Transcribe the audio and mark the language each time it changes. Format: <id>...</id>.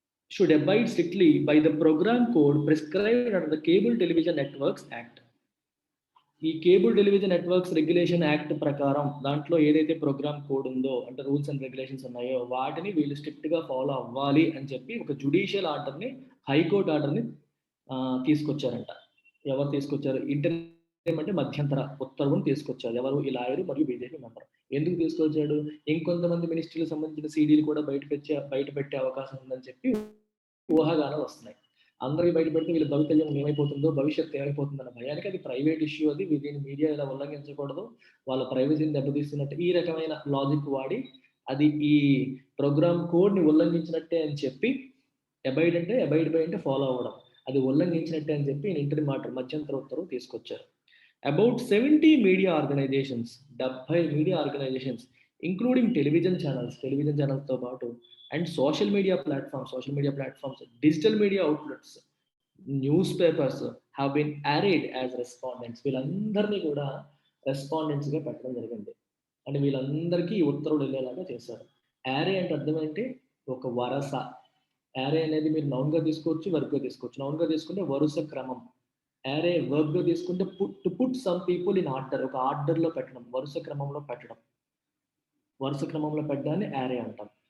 <en>Should abide strictly by the program code prescribed under the Cable Television Networks Act.</en> <te>ఈ cable television networks regulation act ప్రకారం దాంట్లో ఏదైతే programme code ఉందో, అంటే rules and regulations ఉన్నాయో, వాటిని వీళ్ళు స్ట్రిక్ట్ గా ఫాలో అవ్వాలి అని చెప్పి ఒక జుడిషియల్ ఆర్డర్ని, హైకోర్టు ఆర్డర్ని తీసుకొచ్చారంట. ఎవరు తీసుకొచ్చారు? ఇంటర్మ్ అంటే మధ్యంతర ఉత్తర్వును తీసుకొచ్చారు. ఎవరు? ఈ లాయరు మరియు బీజేపీ మెంబర్. ఎందుకు తీసుకొచ్చాడు? ఇంకొంతమంది మినిస్ట్రీలకు సంబంధించిన సీడీలు కూడా బయట పెట్టే అవకాశం ఉందని చెప్పి ఊహాగానాలు వస్తున్నాయి. అందరికీ బయట పెడితే వీళ్ళ భవితవ్యం ఏమైపోతుందో, భవిష్యత్తు ఏమైపోతుందన్న భయానికి, అది ప్రైవేట్ ఇష్యూ, అది దీన్ని మీడియా ఇలా ఉల్లంఘించకూడదు, వాళ్ళ ప్రైవసీని దెబ్బతీస్తున్నట్టు ఈ రకమైన లాజిక్ వాడి అది ఈ ప్రోగ్రామ్ కోడ్ ని ఉల్లంఘించినట్టే అని చెప్పి, అబైడ్ బై అంటే ఫాలో అవ్వడం, అది ఉల్లంఘించినట్టే అని చెప్పి ఇంటర్మ్ ఆర్డర్, మధ్యంతర ఉత్తర్వు తీసుకొచ్చారు.</te> <en>about 70 media organisations, 70 media organisations including television</en> <te>ఛానల్స్తో పాటు</te> <en>and social media platforms, digital media outlets, newspapers have been arrayed as respondents.</en> <te>వీళ్ళందరినీ కూడా రెస్పాండెంట్స్ గా పెట్టడం జరిగింది. అంటే వీళ్ళందరికీ ఈ ఉత్తర్వులు వెళ్ళేలాగా చేశారు. యారే అంటే అర్థం ఏంటి? ఒక వరస. యారే అనేది మీరు నౌన్ గా తీసుకోవచ్చు, వర్బ్ గా తీసుకోవచ్చు. నౌన్ గా తీసుకుంటే వరుస క్రమం. యారే వర్బ్ గా తీసుకుంటే</te> <en>put some people in order,</en> <te>ఒక ఆర్డర్ లో పెట్టడం, వరుస క్రమంలో పెట్టడం. వరుస క్రమంలో పెట్టడాన్ని యారే అంటాం.</te>